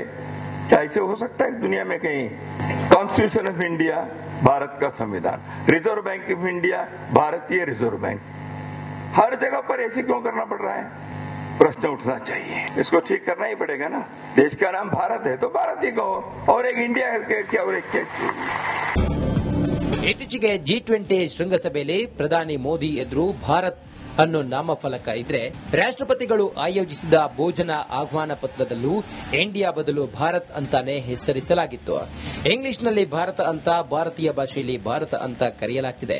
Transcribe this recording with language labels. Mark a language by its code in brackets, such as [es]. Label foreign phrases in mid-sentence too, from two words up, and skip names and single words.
[hi] क्या ऐसे हो सकता है दुनिया में कहीं? कॉन्स्टिट्यूशन ऑफ इंडिया भारत का संविधान, रिजर्व बैंक ऑफ इंडिया भारतीय रिजर्व बैंक, हर जगह पर ऐसे क्यों करना पड़ रहा है? प्रश्न उठना चाहिए, इसको ठीक करना ही पड़ेगा ना। देश का नाम भारत है तो भारत ही कहो, और एक इंडिया है क्या और एक क्या? [kn] ಇತ್ತೀಚೆಗೆ G20 ಶೃಂಗಸಭೆಯಲ್ಲಿ ಪ್ರಧಾನಿ ಮೋದಿ ಎದುರು ಭಾರತ್ ಅನ್ನೋ ನಾಮಫಲಕ ಇದ್ರೆ ರಾಷ್ಟ್ರಪತಿಗಳು ಆಯೋಜಿಸಿದ ಭೋಜನ ಆಹ್ವಾನ ಪತ್ರದಲ್ಲೂ ಇಂಡಿಯಾ ಬದಲು ಭಾರತ್ ಅಂತಾನೆ ಹೆಸರಿಸಲಾಗಿತ್ತು. ಇಂಗ್ಲಿಷ್ನಲ್ಲಿ ಭಾರತ ಅಂತ, ಭಾರತೀಯ ಭಾಷೆಯಲ್ಲಿ ಭಾರತ ಅಂತ ಕರೆಯಲಾಗ್ತಿದೆ.